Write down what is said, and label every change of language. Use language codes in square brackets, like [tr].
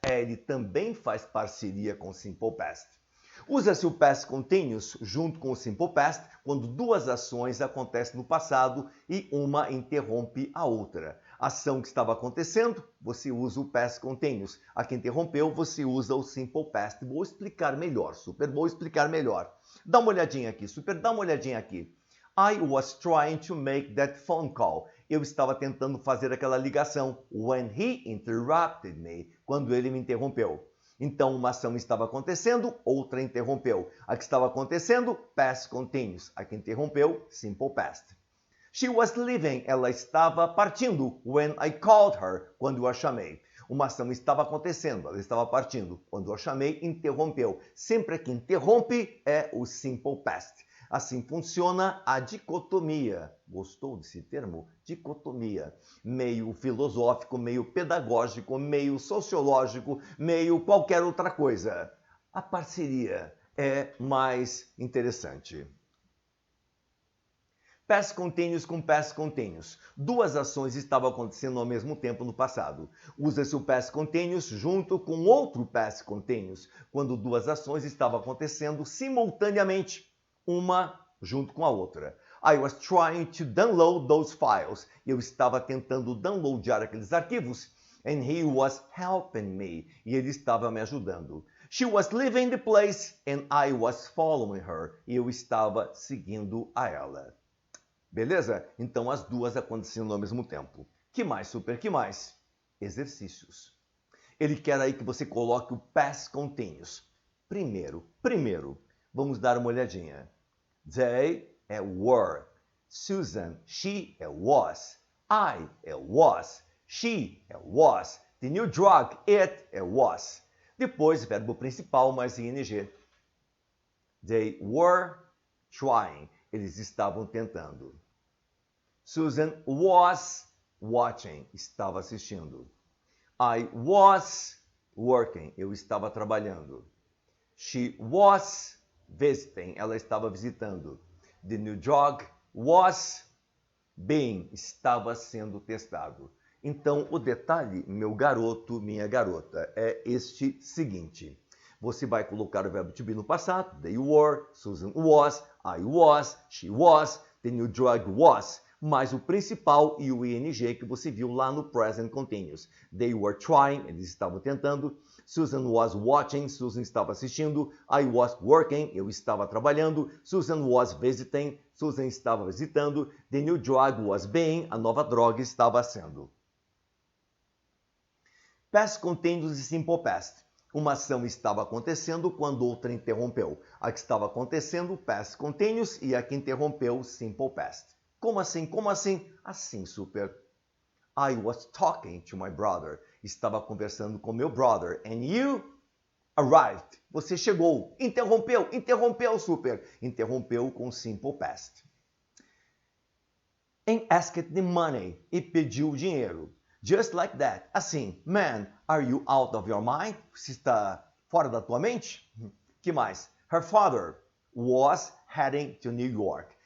[pt] Ele também faz parceria com Simple Past. Usa-se o Past Continuous junto com o Simple Past quando duas ações acontecem no passado e uma interrompe a outra. A ação que estava acontecendo, você usa o Past Continuous. A que interrompeu, você usa o Simple Past. Vou explicar melhor, Super. Vou explicar melhor. Dá uma olhadinha aqui, Super. Dá uma olhadinha aqui. [en] I was trying to make that phone call. [pt] Eu estava tentando fazer aquela ligação. [en] When he interrupted me. [pt] Quando ele me interrompeu. Então, uma ação estava acontecendo, outra interrompeu. A que estava acontecendo, Past Continuous. A que interrompeu, Simple Past. [en] She was leaving. [pt] Ela estava partindo. [en] When I called her. [pt] Quando eu a chamei. Uma ação estava acontecendo, ela estava partindo. Quando eu a chamei, interrompeu. Sempre que interrompe, é o Simple Past. Assim funciona a dicotomia. Gostou desse termo? Dicotomia. Meio filosófico, meio pedagógico, meio sociológico, meio qualquer outra coisa. A parceria é mais interessante. Past Continuous com Past Continuous. Duas ações estavam acontecendo ao mesmo tempo no passado. Usa-se o Past Continuous junto com outro Past Continuous, quando duas ações estavam acontecendo simultaneamente. Uma junto com a outra. [en] I was trying to download those files. [pt] Eu estava tentando downloadar aqueles arquivos. [en] And he was helping me. [pt] E ele estava me ajudando. [en] She was leaving the place and I was following her. [pt] E eu estava seguindo a ela. Beleza? Então as duas acontecendo ao mesmo tempo. Que mais, Super? Que mais? Exercícios. Ele quer aí que você coloque o Past Continuous. Primeiro, vamos dar uma olhadinha. [en] They é were. Susan, she é was. I é was. She é was. The new drug, it é was. [pt] Depois, verbo principal mais ing. [en] They were trying. [pt] Eles estavam tentando. [en] Susan was watching. [pt] Estava assistindo. [en] I was working. [pt] Eu estava trabalhando. [en] She was visiting. [pt] Ela estava visitando. [en] The new drug was being. [pt] Estava sendo testado. Então, o detalhe, meu garoto, minha garota, é este seguinte. Você vai colocar o verbo to be no passado. [en] They were, Susan was, I was, she was, the new drug was. [pt] Mais o principal e o ing que você viu lá no present continuous. [en] They were trying, [pt] eles estavam tentando. [en] Susan was watching, [pt] Susan estava assistindo. [en] I was working, [pt] eu estava trabalhando. [en] Susan was visiting, [pt] Susan estava visitando. [en] The new drug was being, [pt] a nova droga estava sendo. Past Continuous e Simple Past. Uma ação estava acontecendo quando outra interrompeu. A que estava acontecendo, Past Continuous, e a que interrompeu, Simple Past. Como assim? Como assim? Assim, Super. [en] I was talking to my brother. [pt] Estava conversando com meu brother. [en] And you arrived. [pt] Você chegou. Interrompeu. Interrompeu, Super. Interrompeu com Simple Past. [en] And asked the money. [pt] E pediu o dinheiro. [en] Just like that. Assim. Man, are you out of your mind? [pt] Você está fora da tua mente? Que mais? [en] Her father was heading to New York.